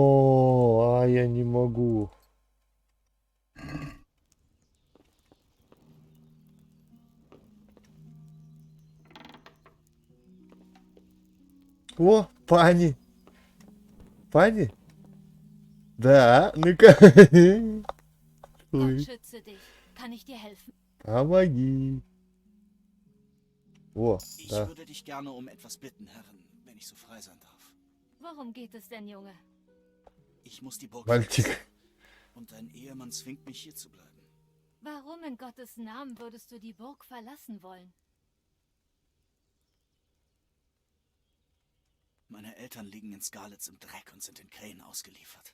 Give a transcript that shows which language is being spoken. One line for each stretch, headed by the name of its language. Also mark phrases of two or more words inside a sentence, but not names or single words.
Russian: А, я не могу. О, пани. Пани? Да, ну-ка.
German: Gott schütze dich. Kann ich dir helfen?
Russian: Помоги. О,
German: Ich
Russian: да.
German: würde dich gerne um etwas bitten, Herren, wenn ich so frei sein darf. Worum geht es denn, Junge? Ich muss die Burg
Russian: Мальчик.
German: verlassen. Und dein Ehemann zwingt mich, hier zu bleiben. Warum in Gottes Namen würdest du die Burg verlassen wollen? Meine Eltern liegen in Scarlets im Dreck und sind den Krähen ausgeliefert.